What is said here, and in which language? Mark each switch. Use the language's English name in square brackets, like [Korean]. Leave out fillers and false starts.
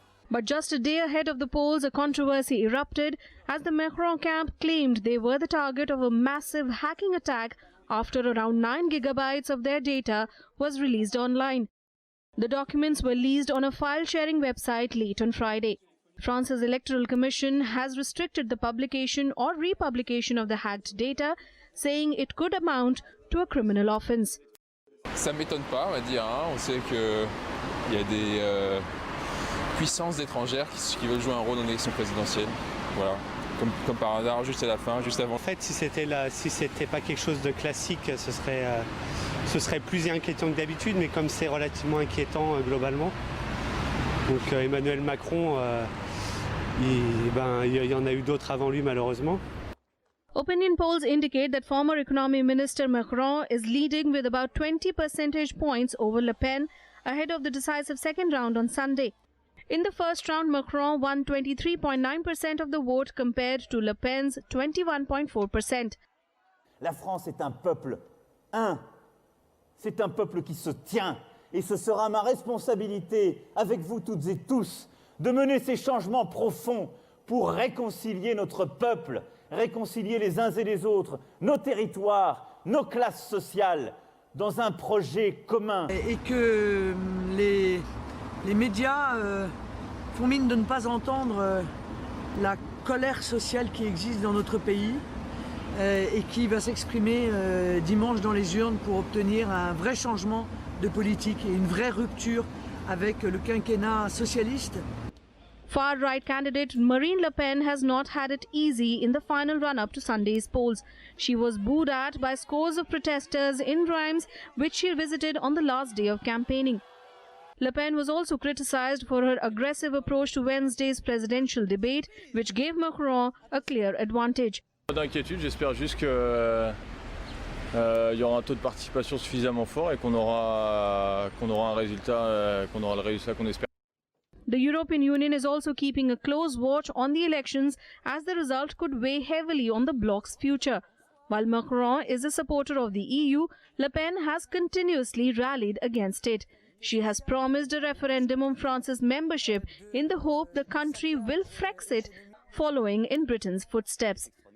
[English] But just a day ahead of the polls, a controversy erupted as the Macron camp claimed they were the target of a massive hacking attack after around 9 gigabytes of their data was released online. The documents were leaked on a file-sharing website late on Friday. France's Electoral Commission has restricted the publication or republication of the hacked data, saying it could amount to a criminal offense. [French] Ça ne m'étonne pas, on va dire. On sait qu'il y a des puissances étrangères qui veulent jouer un rôle dans l'élection présidentielle. Voilà. Comme par hasard, juste à la fin, juste avant. En fait, si c'était pas quelque chose de classique, ce serait plus inquiétant que d'habitude, mais comme c'est relativement inquiétant globalement. Donc Emmanuel Macron, il y en a eu d'autres avant lui malheureusement. [English] Opinion polls indicate that former Economy Minister Macron is leading with about 20 percentage points over Le Pen ahead of the decisive second round on Sunday. In the first round, Macron won 23.9% of the vote compared to Le Pen's 21.4%. [French] La France est un peuple un. C'est un peuple qui se tient. Et ce sera ma responsabilité, avec vous toutes et tous, de mener ces changements profonds pour réconcilier notre peuple, réconcilier les uns et les autres, nos territoires, nos classes sociales, dans un projet commun. Et que les médias font mine de ne pas entendre la colère sociale qui existe dans notre pays et qui va s'exprimer dimanche dans les urnes pour obtenir un vrai changement de politique et une vraie rupture avec le quinquennat socialiste. [English] Far-right candidate Marine Le Pen has not had it easy in the final run-up to Sunday's polls. She was booed at by scores of protesters in Reims, which she visited on the last day of campaigning. Le Pen was also criticized for her aggressive approach to Wednesday's presidential debate, which gave Macron a clear advantage. [French] Pas d'inquiétude, j'espère juste qu'il y aura un taux de participation suffisamment fort et qu'on aura un résultat, qu'on aura le résultat qu'on espère. [English] The European Union is also keeping a close watch on the elections as the result could weigh heavily on the bloc's future. While Macron is a supporter of the EU, Le Pen has continuously rallied against it. She has promised a referendum on France's membership in the hope the country will Frexit, following in Britain's footsteps.